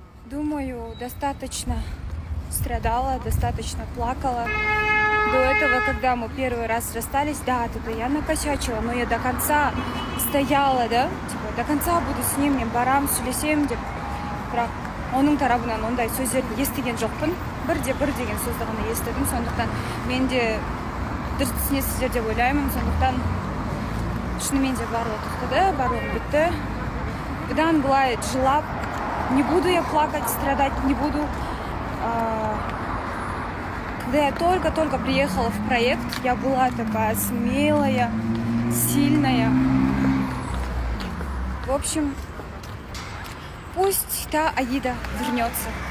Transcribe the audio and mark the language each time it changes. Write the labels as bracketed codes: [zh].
[ru] Думаю, достаточно страдала, достаточно плакала. До этого, когда мы первый раз расстались, да, тогда я накосячила, но я до конца стояла, да, типа, до конца буду с ним, [kk] мен барам, сүйлесем деп. Бірақ оның тарабынан ондай сөздерді естіген жоқпын. Бірде бір деген сөзді ғана естідім, сондықтан мен де дұрыс түсінесіздер деп ойлаймын. Сондықтан шынымен де барлығы тоқтады, барлығы бітті. Бұдан былай жылап, [ru] не буду я плакать, страдать не буду. Когда я только-только приехала в проект, я была такая смелая, сильная. В общем, пусть та Аида вернется.